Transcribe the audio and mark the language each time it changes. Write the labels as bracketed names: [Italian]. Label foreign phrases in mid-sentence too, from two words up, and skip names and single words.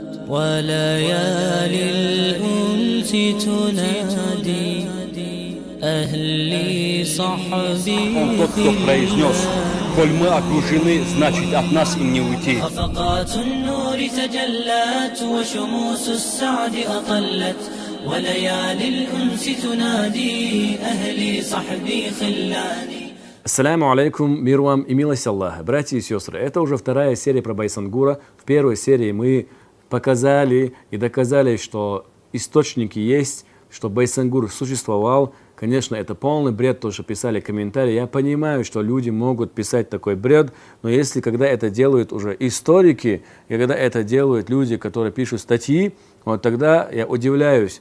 [Arabic] وليالي الأنس تنادي أهلي صحبي [Russian] Тот, кто произнес: «Коль мы окружены, значит от нас им не уйти». [Arabic] أفقات النور تجلت وشموس السعد أطلت وليالي الأنس تنادي أهلي صحبي خلاني. السلام عليكم, [Russian] мир вам и милость Аллаха. Братья и сестры, это уже вторая серия про Байсангура. В первой серии мы показали и доказали, что источники есть, что Байсангур существовал. Конечно, это полный бред, то, что писали комментарии. Я понимаю, что люди могут писать такой бред, но если когда это делают уже историки, и когда это делают люди, которые пишут статьи, вот тогда я удивляюсь.